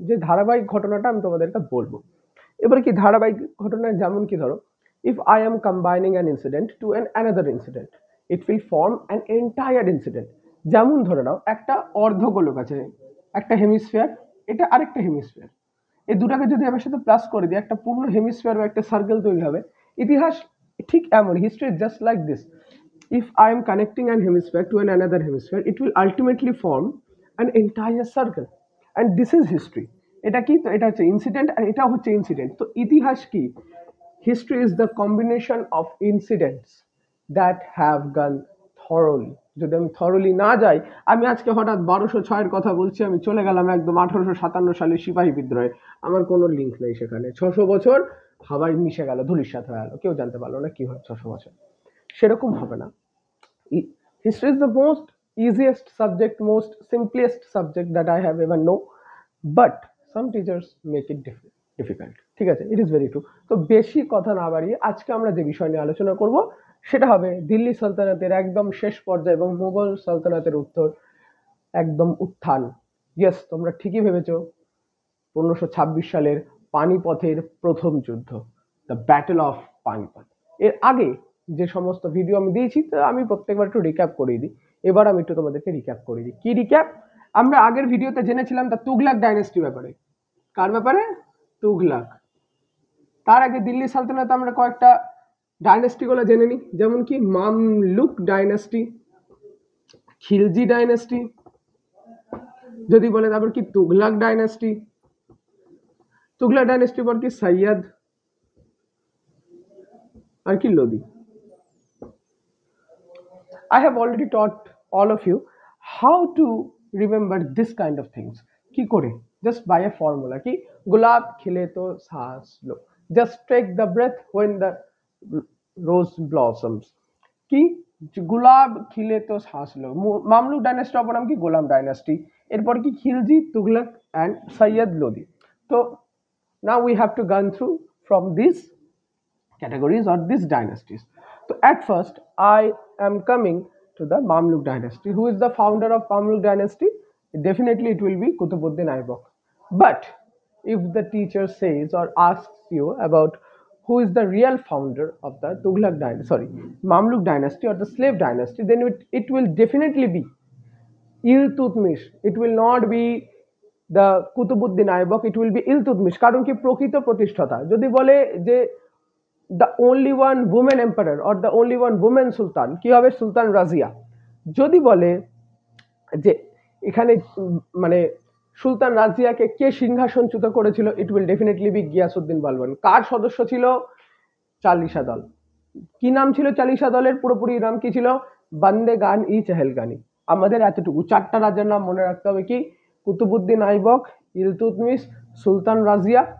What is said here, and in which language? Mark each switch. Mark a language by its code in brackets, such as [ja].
[bn] যে ধারাবাহিক ঘটনাটা আমি তোমাদেরকে বলবো। এবার কি ধারাবাহিক ঘটনা, যেমন কি ধরো, [en] If I am combining an incident to an another incident, it will form an entire incident. [bn] যেমন ধরে নাও, একটা অর্ধগোলক আছে, একটা হেমিস্ফিয়ার, এটা আরেকটা হেমিস্ফিয়ার। এই দুটাকে যদি আমার সাথে প্লাস করে দিই, একটা পূর্ণ হেমিস্ফিয়ার বা একটা সার্কেল তৈরি হবে। ইতিহাস ঠিক এমন, [en] History just like this. If I am connecting an hemisphere to another hemisphere, it will ultimately form an entire circle. And this is history. [bn] এটা কি, তো এটা হচ্ছে ইনসিডেন্ট আর এটা হচ্ছে ইনসিডেন্ট। তো ইতিহাস কি? [en] History is the combination of incidents that have gone thoroughly. [bn] যদি আমি থরলি না যাই, আমি আজকে হঠাৎ 1206-এর কথা বলছি, আমি চলে গেলাম একদম 1857 সালে সিপাহী বিদ্রোহে। আমার কোনো লিঙ্ক নেই সেখানে। 600 বছর হাওয়ায় মিশে গেল, ধূলিসাৎ হয়ে গেল, কেউ জানতে পারলো না কি হয় 600 বছর। সেরকম হবে না। [en] History is the most easiest subject, most simplest subject that I have ever know, but some teachers make it difficult. [bn] ঠিক আছে, [en] it is very true. [bn] তো বেশি কথা না বাড়িয়ে আজকে আমরা যে বিষয় নিয়ে আলোচনা করব সেটা হবে দিল্লি সালতানাতের একদম শেষ পর্যায়ে এবং মুঘল সালতানাতের উত্তর একদম উত্থান। ইয়েস, তোমরা ঠিকই ভেবেছো, 1526 সালের পানিপথের প্রথম যুদ্ধ, [en] The battle of Panipat. [bn] এর আগে যে সমস্ত ভিডিও আমি দিয়েছি, তো আমি প্রত্যেকবার একটু রিক্যাপ করিয়ে দিই। এবার আমি একটু তোমাদেরকে রিক্যাপ করিয়ে দিই। কি রিক্যাপ? আমরা আগের ভিডিওতে জেনেছিলাম দ্য তুগলাক ডাইনেস্টি ব্যাপারে। কার ব্যাপারে? তুগলাক। তার আগে দিল্লি সালতানাতে আমরা কয়েকটা ডাইনেস্টি গুলো জেনে নিই, যেমন কি মামলুক ডাইনেস্টি, খিলজি ডাইনেস্টি, যদি বলে তারপর কি তুগলাক ডাইনেস্টি, তুগলাক ডাইনেস্টির পর কি সৈয়দ, আর কি Lodi. [en] I have already taught all of you how to remember this kind of things. [hi] কি করে? [en] Just by a formula. [hi] কি? गुलाब खिले तो सांस लो. [en] Just take the breath when the rose blossoms. কি? [hi] गुलाब खिले तो सांस लो. [bn] মামলুক ডাইনেস্টি অপর নাম কি? গোলাম ডাইনেস্টি। এরপর কি? খিলজি, তুগলক [en] and [bn] সৈয়দ লোদি। তো [en] now we have to go through from these categories or these dynasties. So at first I am coming to the Mamluk dynasty. Who is the founder of Mamluk dynasty? Definitely it will be Qutbuddin Aibak. But if the teacher says or asks you about who is the real founder of the Tughlaq dynasty, Mamluk dynasty or the slave dynasty, then it will definitely be Iltutmish. It will not be the Qutbuddin Aibak, it will be Iltutmish. [bn] কারণ কি, প্রকৃত প্রতিষ্ঠাতা। যদি বলে যে [en] the only one woman emperor or the only one woman sultan, [bn] কি হবে? সুলতান রাজিয়া। যদি বলে যে এখানে মানে সুলতান রাজিয়াকে কে সিংহাসনচ্যুত করেছিল, [en] it will definitely be [bn] Giasuddin বালবান। কার সদস্য ছিল? চালিশা দল। কি নাম ছিল চালিশা দলের পুরোপুরি নাম কি ছিল? বান্দে গান ই চেহেলগানি। আমাদের এতটুকু চারটা রাজার নাম মনে রাখতে হবে। কি? কুতুবুদ্দিন আইবক, ইলতুতমিশ, সুলতান রাজিয়া।